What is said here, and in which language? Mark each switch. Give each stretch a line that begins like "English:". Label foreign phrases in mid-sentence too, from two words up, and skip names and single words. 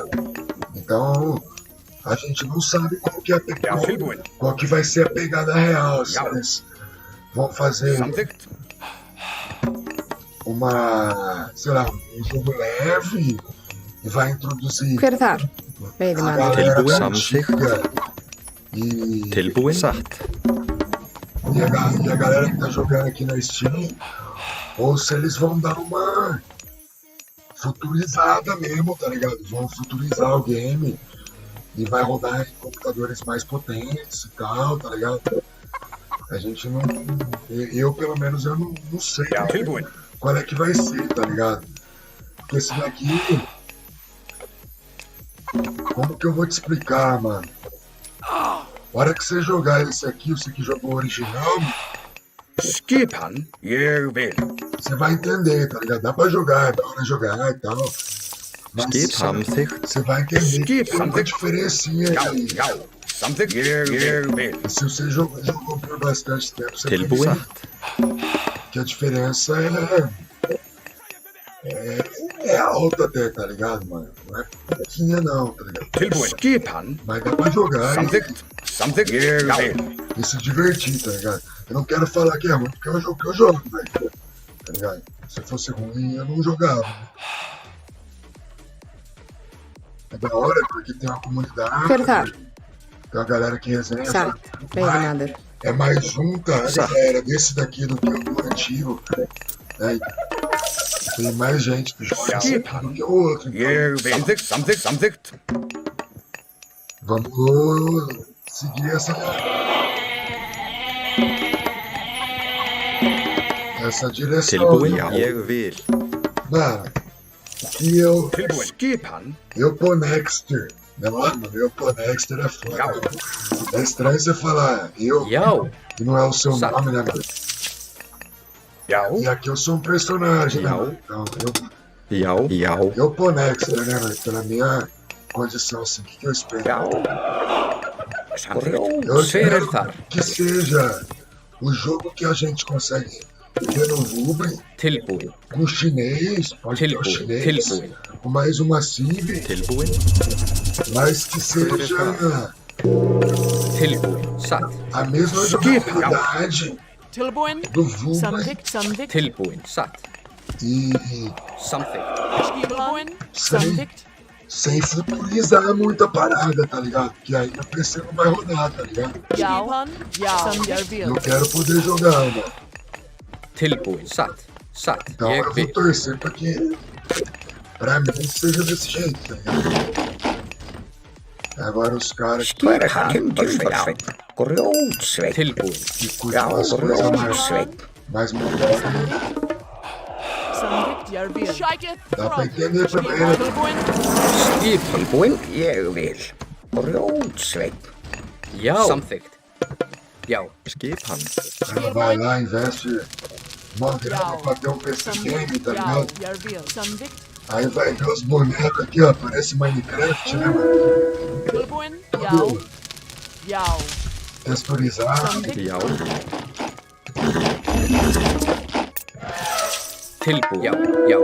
Portuguese: Então, a gente não sabe qual que,
Icelandic: Tilbúin.
Portuguese: qual que vai ser a pegada real. Se eles vão fazer
Icelandic: Samþykkt.
Portuguese: sei lá, um jogo leve e vai introduzir
Icelandic: Hver er þar?
Portuguese: a
Icelandic: Veiðimaður.
Portuguese: galera
Icelandic: Tilbúin,
Portuguese: antiga e
Icelandic: Tilbúin, satt.
Portuguese: a galera que tá jogando aqui na Steam, ou se eles vão dar uma futurizada mesmo, tá ligado? Vão futurizar o game e vai rodar em computadores mais potentes e tal, tá ligado? A gente não. Eu, pelo menos, eu não sei
Icelandic: Tilbúin.
Portuguese: qual é que vai ser, tá ligado? Porque esse daqui. Como que eu vou te explicar, mano? A hora que você jogar esse aqui, você que jogou o original,
Icelandic: Skipan. Ég vil.
Portuguese: você vai entender, tá ligado? Dá pra jogar, é da hora jogar e tal. Mas
Icelandic: Skip, samþykkt.
Portuguese: você vai entender que tem uma
Icelandic: Samþykkt.
Portuguese: diferencinha
Icelandic: Já.
Portuguese: aí.
Icelandic: Samþykkt. Ég vil.
Portuguese: E se você jogou por bastante tempo, você vai
Icelandic: Tilbúin,
Portuguese: ver que a diferença é alta até, tá ligado, mano? Não é pouquinha não, tá ligado?
Icelandic: Tilbúin. Skipan.
Portuguese: Mas dá pra jogar
Icelandic: Samþykkt. Ég vil.
Portuguese: e se divertir, tá ligado? Eu não quero falar que é ruim, porque é um jogo que eu jogo, velho. Tá ligado? Se fosse ruim, eu não jogava. É da hora, porque tem uma comunidade,
Icelandic: Hver er þar?
Portuguese: tem uma galera que resenha.
Icelandic: Satt. Veiðimaður.
Portuguese: É mais junta a galera desse daqui do que o antigo. Né? Tem mais gente que joga esse aqui do que o outro. Então,
Icelandic: Ég vil. Samþykkt.
Portuguese: vamos seguir essa direção.
Icelandic: tilbúin, ég vil.
Portuguese: Mano, que eu
Icelandic: Tilbúin. Skipan.
Portuguese: Ponexter. Mano, eu Ponexter é foda. É estranho você falar
Icelandic: Já.
Portuguese: que não é o seu Sabe. nome, né, mano?
Icelandic: Já.
Portuguese: E aqui eu sou um personagem, né, mano? Então,
Icelandic: Já,
Portuguese: eu Ponexter, né, mano? Pela minha condição, assim, o que eu espero?
Icelandic: Já. Samþykkt.
Portuguese: Eu
Icelandic: Hver er
Portuguese: espero
Icelandic: þar?
Portuguese: que seja o jogo que a gente consegue ver no Rubre,
Icelandic: Tilbúin.
Portuguese: com chinês, pode ter o
Icelandic: Tilbúin.
Portuguese: chinês,
Icelandic: Tilbúin.
Portuguese: com mais uma Civ,
Icelandic: tilbúin,
Portuguese: mas que seja
Icelandic: Tilbúin. Satt.
Portuguese: a mesma jogabilidade
Icelandic: Tilbúin.
Portuguese: do Rubre
Icelandic: Samþykkt. Tilbúin. Satt.
Portuguese: e
Icelandic: Samþykkt. Tilbúin.
Portuguese: sem,
Icelandic: Samþykkt.
Portuguese: sem futurizar muito a parada, tá ligado? Porque aí o PC não vai rodar, tá ligado?
Icelandic: Skipan. Já. Ég vil.
Portuguese: Eu quero poder jogar, mano.
Icelandic: Tilbúin. Satt. Satt.
Portuguese: Então
Icelandic: Ég
Portuguese: eu vou
Icelandic: vil.
Portuguese: torcer pra que, pra mim, seja desse jeito, tá ligado? Agora os caras que
Icelandic: Grjótsveit. Tilbúin.
Portuguese: curtem as coisas mais modernas,
Icelandic: Samþykkt. Ég vil.
English: Shake it
Portuguese: dá pra
English: from.
Portuguese: entender também, né?
Icelandic: Tilbúin. Skipan. Tilbúin. Ég vil. Grjótsveit. Já. Samþykkt. Já. skipan,
Portuguese: O cara vai lá, investe uma grana pra ter um PC game, tá
Icelandic: Já.
Portuguese: ligado?
Icelandic: Ég vil. Samþykkt.
Portuguese: Aí vai ver os bonecos aqui, ó, parece Minecraft, né, mano?
Icelandic: Tilbúin. Já.
Portuguese: Tudo
Icelandic: Já.
Portuguese: texturizado.
Icelandic: Samþykkt. já, Tilbúin. Já. Já.